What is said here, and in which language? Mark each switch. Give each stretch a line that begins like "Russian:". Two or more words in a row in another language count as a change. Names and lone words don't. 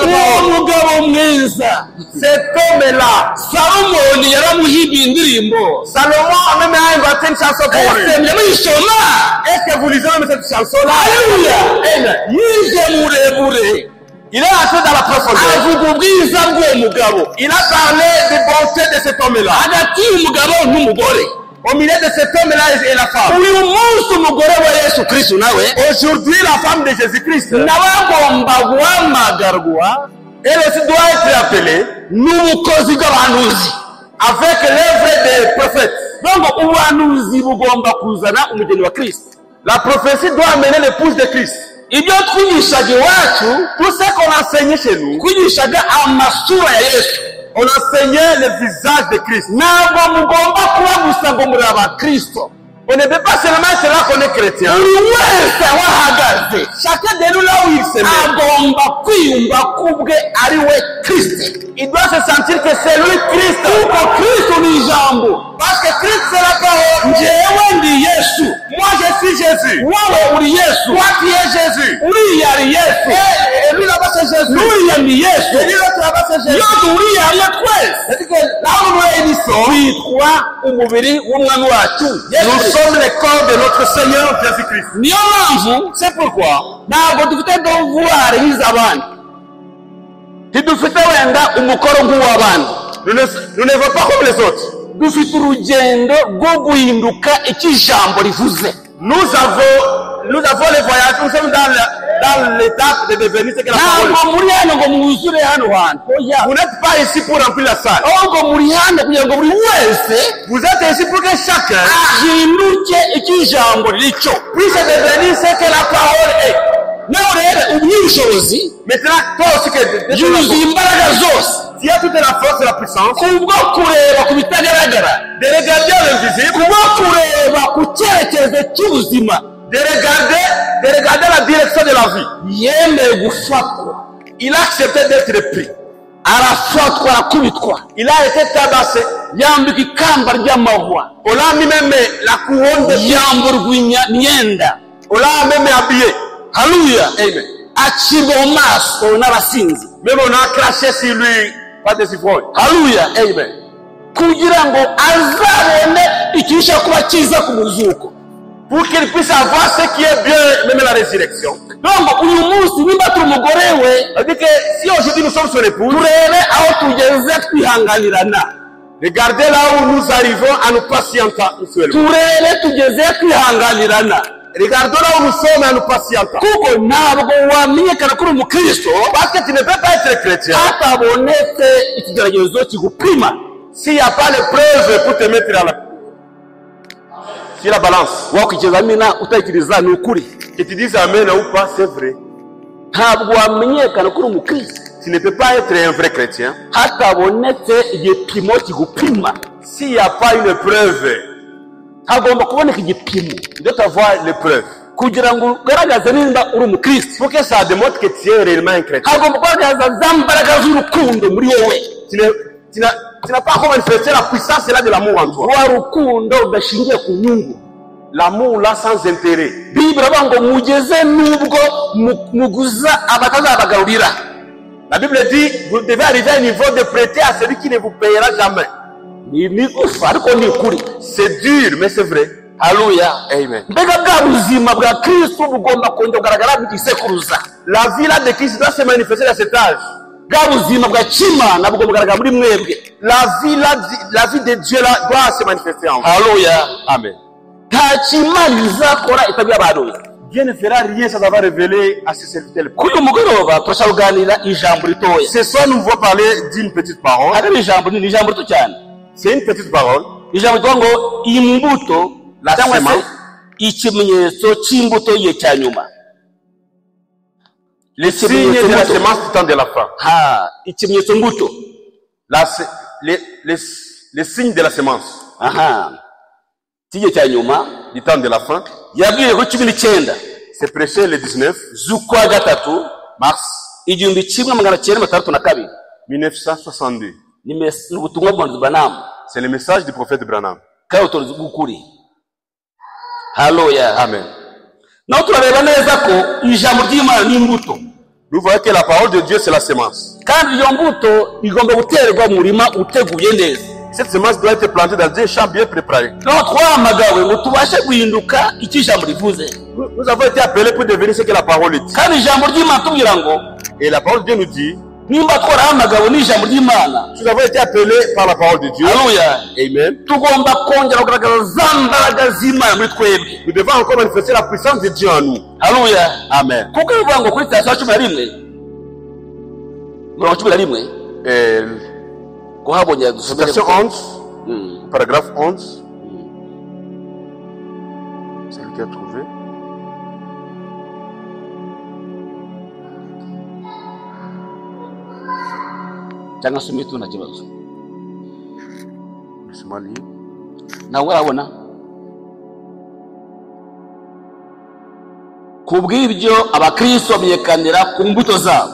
Kinyarwanda: uwo
French: parole.
Kinyarwanda: mugabo mwiza
French: Cet homme-là,
Kinyarwanda: salomoni yaramuhibiye indirimbo.
French: Salomon a même inventé une chanson pour lui.
Kinyarwanda: ese muyisoma.
French: Est-ce que vous lisez même cette chanson-là?
Kinyarwanda: haleluya.
French: Amen.
Kinyarwanda: yije murebure.
French: Il est entré dans la profondeur.
Kinyarwanda: avuga ubwiza bw'uwo mugabo.
French: Il a parlé des bontés de cet homme-là.
Kinyarwanda: hagati y'umugabo n'umugore.
French: Au milieu de cet homme-là et la femme.
Kinyarwanda: uyu munsi umugore wa yesu kristo nawe
French: Aujourd'hui, la femme de Jésus-Christ,
Kinyarwanda: nawe agomba guhamagarwa
French: elle aussi doit être appelée
Kinyarwanda: n'ubukozi bw'abahanuzi.
French: avec l'œuvre des prophètes.
Kinyarwanda: donc ubuhanuzi bugomba kuzana umugeni wa kristo.
French: La prophétie doit amener l'épouse de Christ.
Kinyarwanda: ibyo twigishaga iwacu
French: Tout ce qu'on enseignait chez nous,
Kinyarwanda: twigishaga amasura ya yesu.
French: on enseignait le visage de Christ.
Kinyarwanda: ntabwo mugomba kuba gusa ngo muri abakristo.
French: On ne peut pas seulement cela qu'on est chrétien.
Kinyarwanda: buri wese aho ahagaze
French: Chacun de nous là où il se met,
Kinyarwanda: agomba kwiyumva kubwe ari we kristo.
French: il doit se sentir que c'est lui Christ.
Kinyarwanda: kuko kristo ni ijambo.
French: Parce que Christ c'est la parole.
Kinyarwanda: njyewe ndi yesu.
French: Moi je suis Jésus.
Kinyarwanda: wowe uri yesu.
French: Toi tu es Jésus.
Kinyarwanda: uriya ari yesu.
French: Et lui là-bas c'est Jésus.
Kinyarwanda: n'uriya ni yesu.
French: Et lui l'autre là-bas c'est Jésus.
Kinyarwanda: iyo duhuriye hamwe twese
French: C'est-à-dire que là où nous réunissons,
Kinyarwanda: twitwa umubiri w'umwami wacu
French: nous sommes le corps de notre Seigneur Jésus-Christ.
Kinyarwanda: niyo mpamvu
French: C'est pourquoi
Kinyarwanda: ntabwo dufite devoir nk'iz'abandi. ntidufite wenda umukoro nk'uw'abandi.
French: Nous ne vivons pas comme les autres.
Kinyarwanda: dufite urugendo rwo guhinduka icyo ijambo rivuze.
French: Nous avons le voyage, nous sommes dans dans l'étape de devenir ce que la parole
Kinyarwanda: ntabwo muri hano ngo mwuzure hano hantu oya
French: Vous n'êtes pas ici pour remplir la salle.
Kinyarwanda: ahubwo muri hano kugira ngo buri wese
French: Vous êtes ici pour que chacun
Kinyarwanda: ahinduke icyo ijambo ricyo
French: puisse devenir ce que la parole est.
Kinyarwanda: nawe rero ubushobozi
French: Maintenant, toi aussi que
Kinyarwanda: yuzuye imbaraga zose
French: tu as toute la force et la puissance
Kinyarwanda: kubwo kureba ku bitagaragara
French: de regarder l'invisible,
Kinyarwanda: kubwo kureba ku cyerekezo cy'ubuzima
French: de regarder la direction de la vie.
Kinyarwanda: yemeye gufatwa
French: Il a accepté d'être pris.
Kinyarwanda: arafatwa arakubitwa
French: Il a été tabassé.
Kinyarwanda: yambika ikamba ry'amahwa
French: On l'a mis même la couronne de
Kinyarwanda: yamburwa imyenda
French: On l'a même habillé.
Kinyarwanda: haleluya
French: Amen.
Kinyarwanda: acibwa mu maso n'abasinzi
French: Même on a craché sur lui pas des ivrognes.
Kinyarwanda: haleluya
French: Amen.
Kinyarwanda: kugira ngo azabone ikirusha kuba cyiza ku muzuko
French: Pour qu'il puisse avoir ce qui est bien, même la résurrection.
Kinyarwanda: donc uyu munsi nimba turi umugore we
French: C'est-à-dire que si aujourd'hui nous sommes son épouse,
Kinyarwanda: turebe aho tugeze twihanganirana
French: regardez là où nous arrivons à nous patienter mutuellement.
Kinyarwanda: turebe tugeze twihanganirana
French: Regardons là où nous sommes à nous patienter.
Kinyarwanda: kuko ntabwo wamenyekana kuri umukristo
French: Parce que tu ne peux pas être chrétien
Kinyarwanda: hatabonetse ikigeragezo kigupima
French: s'il n'y a pas de preuves pour te mettre sur la balance.
Kinyarwanda: wakwikizamina utekereza ni ukuri
French: Que tu dises amen ou pas, c'est vrai.
Kinyarwanda: ntabwo wamenyekana kuri umukristo
French: Tu ne peux pas être un vrai chrétien
Kinyarwanda: hatabonetse igipimo kigupima
French: s'il n'y a pas une preuve.
Kinyarwanda: hagomba kuboneka igipimo
French: Tu dois avoir les preuves.
Kinyarwanda: kugira ngo ugaragaze nimba uri umukristo
French: Pour que ça démontre que tu es réellement un chrétien.
Kinyarwanda: hagomba kugaragaza za mbaraga z'urukundo muri wowe
French: Tu n'as pas encore manifesté la puissance là de l'amour en toi.
Kinyarwanda: rwa rukundo rudashingiye ku nyungu
French: L'amour là sans intérêt.
Kinyarwanda: bibiri avuga ngo mugeze n'ubwo muguza abatazabagarurira
French: La Bible dit, vous devez arriver à un niveau de prêter à celui qui ne vous payera jamais.
Kinyarwanda: ni gusa ariko ni ukuri
French: C'est dur, mais c'est vrai.
Kinyarwanda: haleluya
French: Amen.
Kinyarwanda: mbega bwa buzima bwa kristo bugomba kongera kugaragara mu gisekuruza
French: La vie là de Christ doit se manifester dans cet âge.
Kinyarwanda: bwa buzima bwa kimana bugomba kugaragara muri mwebwe
French: La vie là, la vie de Dieu là doit se manifester en vous.
Kinyarwanda: haleluya
French: Amen.
Kinyarwanda: nta kimana izakora itabi y'abahanuzi
French: Dieu ne fera rien sans avoir révélé à ses serviteurs.
Kinyarwanda: kuri uyu mugoroba turashaka kuganira ijambo ritoya
French: Ce soir, nous voulons parler d'une petite parole.
Kinyarwanda: ari ijambo ni ijambo rito cyane
French: C'est une petite parole.
Kinyarwanda: ijambo rivuga ngo imbuto
French: La
Kinyarwanda: cyangwa se
French: semence.
Kinyarwanda: ikimenyetso cy'imbuto y'igihe cya nyuma
French: Les signes de la semence du temps de la fin.
Kinyarwanda: ikimenyetso mbuto
French: Les signes de la semence
Kinyarwanda: cy'igihe cya nyuma
French: du temps de la fin.
Kinyarwanda: yabwiwe kuri 19
French: C'est prêché le 19
Kinyarwanda: z'ukwa gatatu
French: mars 1962 1962.
Kinyarwanda: ni ubutumwa bwa Branham
French: C'est le message du prophète Branham.
Kinyarwanda: kandi utozi bw'ukuri haleluya
French: Amen.
Kinyarwanda: naho turareba neza ko ijambo ry'Imana ni imbuto
French: Nous voyons que la parole de Dieu, c'est la semence.
Kinyarwanda: kandi iyo mbuto igomba guterwa mu murima uteguye neza.
French: Cette semence doit être plantée dans un champ bien préparé.
Kinyarwanda: naho twahamagawe ngo tubashe guhinduka icyo ijambo rivuze.
French: Nous avons été appelés pour devenir ce que la parole dit.
Kinyarwanda: kandi ijambo ry'Imana tubwira ngo
French: Et la parole de Dieu nous dit,
Kinyarwanda: nimba twarahamagawe n'ijambo ry'Imana,
French: nous avons été appelés par la parole de Dieu.
Kinyarwanda: haleluya,
French: Amen.
Kinyarwanda: tugomba kongera kugaragaza za mbaraga z'Imana muri twebwe.
French: Nous devons encore manifester la puissance de Dieu en nous.
Kinyarwanda: haleluya,
French: Amen.
Kinyarwanda: kuko bivuga ngo kuri sitasiyo 11 kuhabonye dusomere
French: Station 11, paragraphe 11. C'est lui qui a trouvé.
Kinyarwanda: cyangwa se umitu nta kibazo.
French: Laisse-moi lire.
Kinyarwanda: nawe urabona kubw'ibyo abakristo bamenyekanira ku mbuto zabo.